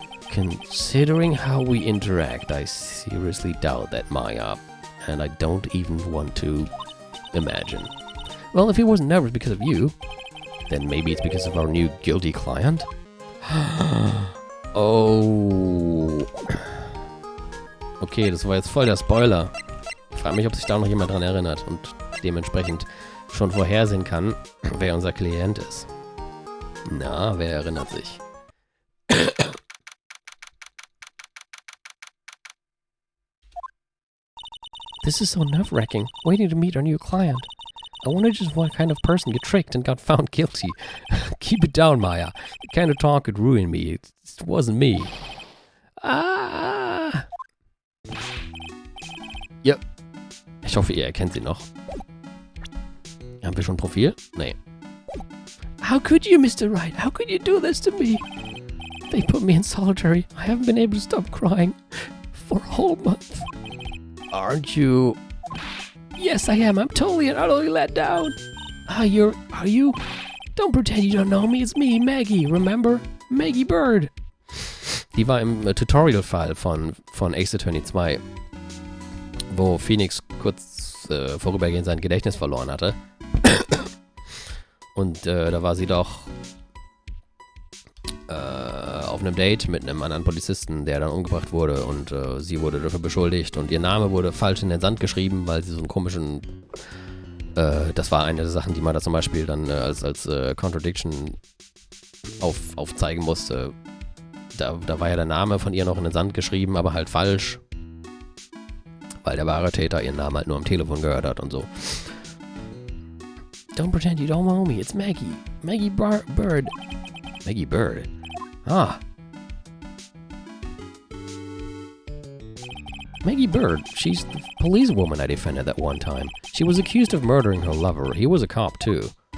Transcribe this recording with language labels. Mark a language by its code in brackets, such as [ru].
[en] Considering how we interact, I seriously doubt that, Maya. And I don't even want to imagine. Well, if he wasn't nervous because of you, then maybe it's because of our new guilty client? Oh. [de] Okay, das war jetzt voll der Spoiler. Ich frage mich, ob sich da noch jemand dran erinnert und dementsprechend schon vorhersehen kann, wer unser Klient ist. Na, wer erinnert sich? [en] This is so nerve-wracking, waiting to meet our new client. I wonder just what kind of person get tricked and got found guilty. Keep it down, Maya. The kind of talk could ruin me. It wasn't me. Ah! [de] Ja. Ich hoffe, ihr erkennt sie noch. Haben wir schon ein Profil? Nee. [en] How could you, Mr. Wright? How could you do this to me? They put me in solitary. I haven't been able to stop crying for a whole month. Aren't you... Yes, I am. I'm totally and utterly let down. Are you? Don't pretend you don't know me. It's me, Maggie. Remember? Maggie Bird. [de] Die war im Tutorial-Fall von Ace Attorney 2, wo Phoenix kurz vorübergehend sein Gedächtnis verloren hatte. Und da war sie doch auf einem Date mit einem anderen Polizisten, der dann umgebracht wurde, und sie wurde dafür beschuldigt und ihr Name wurde falsch in den Sand geschrieben, weil sie so einen komischen, das war eine der Sachen, die man da zum Beispiel dann als Contradiction aufzeigen musste. Da war ja der Name von ihr noch in den Sand geschrieben, aber halt falsch, weil der wahre Täter ihren Namen halt nur am Telefon gehört hat und so. [en] Don't pretend you don't know me, it's Maggie. Maggie Bird. Maggie Bird. Ah. Maggie Bird. She's the policewoman I defended that one time. She was accused of murdering her lover. He was a cop, too.